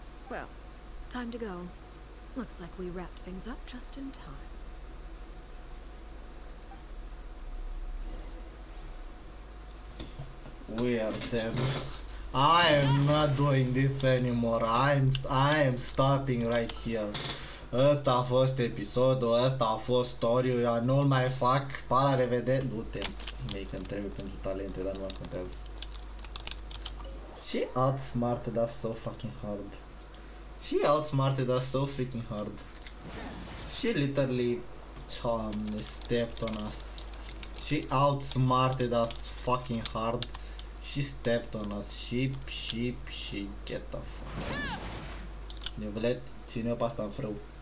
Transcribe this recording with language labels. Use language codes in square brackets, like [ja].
[en] Well, time to go. Looks like we wrapped things up just in time. We are dead. I am not doing this anymore. I am stopping right here. [ro] Ăsta a fost episodul, ăsta a fost story-ul, eu nu-l mai fac, pa la revedere. Du-te, mei că-mi trebuie pentru talente, dar nu mai contează. [en] She outsmarted us so fucking hard. She outsmarted us so freaking hard. She literally stepped on us. She outsmarted us fucking hard. She stepped on us. Sheep, get the fuck out. [ro] Nevelet, ține-o pe asta în frâu.